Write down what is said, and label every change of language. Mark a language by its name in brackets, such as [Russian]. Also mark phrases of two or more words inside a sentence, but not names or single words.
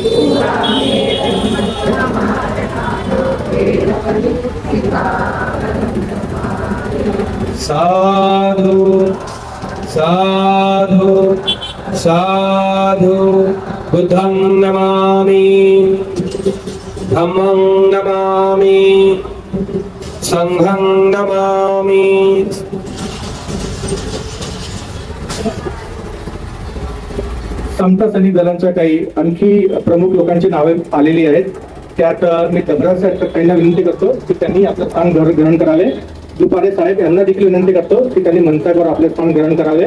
[Pali] साधु साधु साधु बुद्धं नमामि धम्मं नमामि संघं नमामि [Marathi] समता सैनिक दलांच्या काही आणखी प्रमुख लोकांची नावे आलेली आहेत. त्यात मी दबरा साहेबांना विनंती करतो की त्यांनी आपलं स्थान ग्रहण करावे. दुपारे साहेब यांना देखील विनंती करतो की त्यांनी मंचावर आपले स्थान ग्रहण करावे.